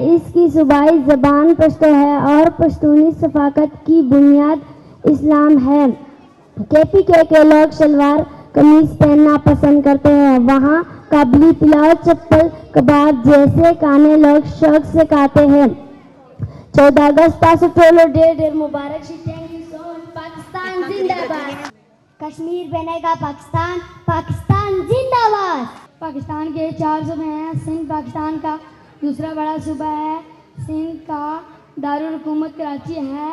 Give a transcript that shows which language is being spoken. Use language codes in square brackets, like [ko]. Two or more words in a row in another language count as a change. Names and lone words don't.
[ur] اس کی صوبائی زبان پشتو ہے اور پشتونی ثقافت کی بنیاد اسلام ہے. KPK کے لوگ شلوار قمیض پہننا پسند کرتے ہیں. وہاں کابلی پلاؤ چپل کباب جیسے کھانے لوگ شوق سے کھاتے ہیں. [ps] 14 اگست تاسو ټولو ډېر مبارک شي. [en] thank you so much. [ur] پاکستان زندہ باد. کشمیر بنے گا پاکستان. پاکستان زندہ باد. پاکستان کے 4 صوبے ہیں. سندھ پاکستان کا دوسرا بڑا صوبہ ہے. سندھ کا دارالحکومت کراچی ہے.